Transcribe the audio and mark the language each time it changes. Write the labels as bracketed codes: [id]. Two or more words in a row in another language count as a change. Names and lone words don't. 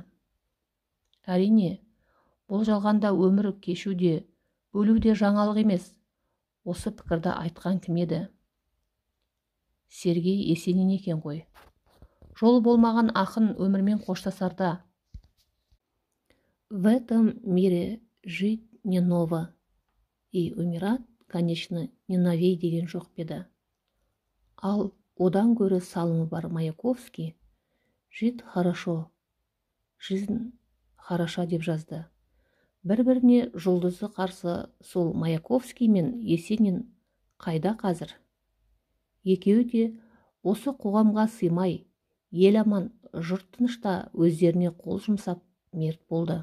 [kk] Әрине, бұл жалғанда өмір кешу де, өлу де жаңалық емес. Осы пікірді айтқан кім еді? Сергей Есенин екен ғой. Жол болмаған ақын өмірмен қоштасарда: [ru] в этом мире жить не ново, и умирать, конечно, не новей [kk] деген жоқ педі. Ал одан гөрі салымы бар Маяковский [ru] жить хорошо, жизнь хороша [kk] деп жазды. Бір-біріне жұлдызы қарсы сол Маяковский мен Есенин қайда қазір? Екеуі де осы қоғамға сыймай, ел аман, жұрт тынышта өздеріне қол жұмсап мерт болды.